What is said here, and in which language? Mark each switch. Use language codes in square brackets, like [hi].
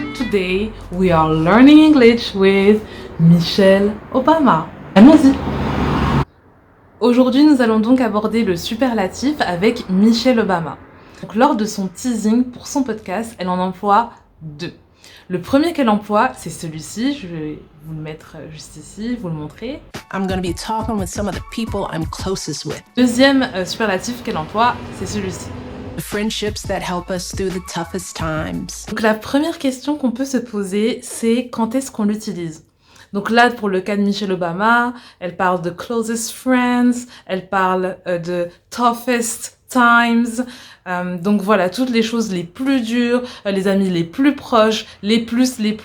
[en] Today we are learning English with Michelle Obama. [fr] Allons-y. Aujourd'hui, nous allons donc aborder le superlatif avec Michelle Obama. Donc, lors de son teasing pour son podcast, elle en emploie deux. Le premier qu'elle emploie, c'est celui-ci. Je vais vous le mettre juste ici, vous le montrer. [en] I'm going to be talking with some of the people I'm closest with. [fr] Deuxième superlatif qu'elle emploie, c'est celui-ci. [en] The friendships that help us through the toughest times. [fr] Donc, la première question qu'on peut se poser, c'est quand est-ce qu'on l'utilise ? Donc là, pour le cas de Michelle Obama, elle parle de closest friends, elle parle de toughest times. Donc voilà, toutes les choses les plus dures, les amis les plus proches, les plus.